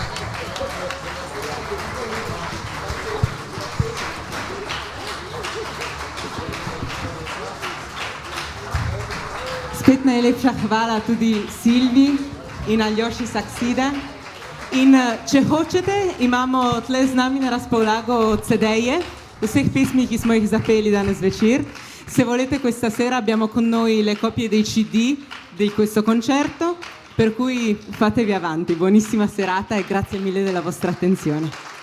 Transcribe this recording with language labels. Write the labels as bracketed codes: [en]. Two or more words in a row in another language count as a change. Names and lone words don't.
[sl] Spet najlepša hvala tudi Silvi in Aljoši Saksida. In če hočete, imamo tle z nami na razpolago CD-je vseh pesmi che smo jih zapeli danes večer. [it] Se volete questa sera abbiamo con noi le copie dei CD di questo concerto, per cui fatevi avanti. Buonissima serata e grazie mille della vostra attenzione.